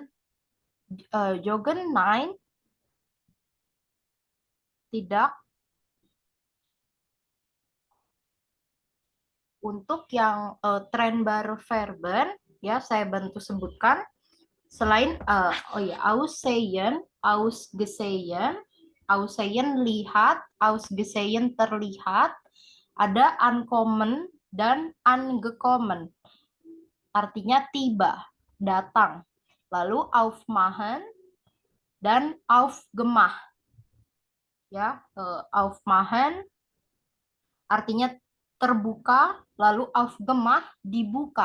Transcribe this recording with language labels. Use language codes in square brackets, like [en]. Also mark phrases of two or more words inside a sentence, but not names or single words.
[de] Joggen, nein, [id] tidak. Untuk yang [de] trennbare Verben, [id] ya saya bantu sebutkan. Selain oh ya, [de] aussehen, ausgesehen, aussehen lihat, ausgesehen [id] terlihat, ada [de] ankommen dan angekommen. [id] Artinya tiba, datang. Lalu aufmachen dan aufgemach. Ya, aufmachen artinya terbuka, lalu aufgemach dibuka.